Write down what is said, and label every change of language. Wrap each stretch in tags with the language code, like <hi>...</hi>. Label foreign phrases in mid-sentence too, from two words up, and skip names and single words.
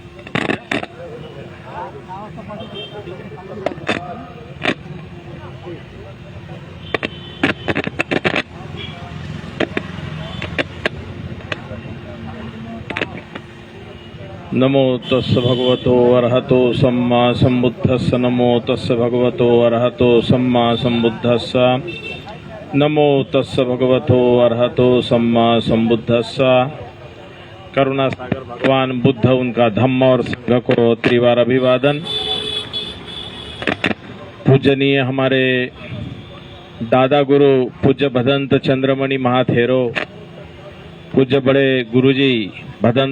<pi>नमो तस् भगवतो अरहतो सम्मा सम्बुद्धस्स। नमो तस् भगवतो अरहतो सम्मा सम्बुद्धस्स। नमो तस् भगवतो अरहतो सम्मा सम्बुद्धस्स।</pi> <hi>करुणा सागर भगवान बुद्ध, उनका धम्म और संघ को त्रिवार अभिवादन। पूजनीय हमारे दादा गुरु पूज्य भदंत चंद्रमणि महाथेरो, पूज्य बड़े गुरुजी भदंत</hi>